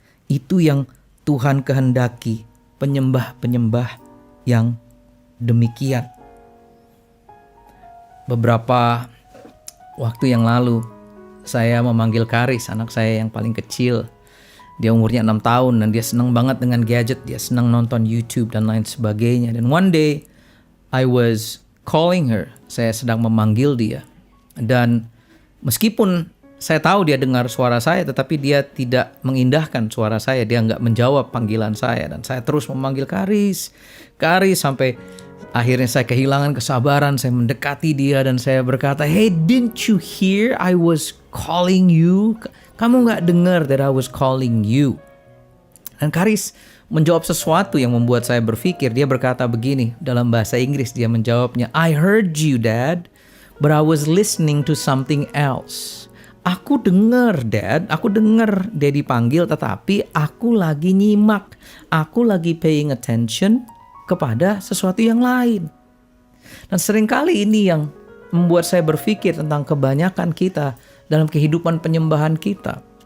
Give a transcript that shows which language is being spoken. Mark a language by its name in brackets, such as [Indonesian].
[Indonesian] Itu yang Tuhan kehendaki, penyembah-penyembah yang demikian. Beberapa waktu yang lalu, saya memanggil Karis, anak saya yang paling kecil. Dia umurnya 6 tahun dan dia senang banget dengan gadget. Dia senang nonton YouTube dan lain sebagainya. Dan [English] one day, I was calling her. [Indonesian] Saya sedang memanggil dia. Dan meskipun saya tahu dia dengar suara saya, tetapi dia tidak mengindahkan suara saya. Dia nggak menjawab panggilan saya. Dan saya terus memanggil Karis, sampai akhirnya saya kehilangan kesabaran. Saya mendekati dia dan saya berkata, [English] "Hey, didn't you hear I was calling you? [Indonesian] Kamu nggak dengar [English] that I was calling you?" [Indonesian] Dan Karis menjawab sesuatu yang membuat saya berpikir. Dia berkata begini dalam bahasa Inggris. Dia menjawabnya, [English] "I heard you, Dad, but I was listening to something else." [Indonesian] Aku dengar, Dad. Aku dengar Daddy panggil, tetapi aku lagi nyimak. Aku lagi [English] paying attention [Indonesian] kepada sesuatu yang lain. Dan seringkali ini yang membuat saya berpikir tentang kebanyakan kita dalam kehidupan penyembahan kita.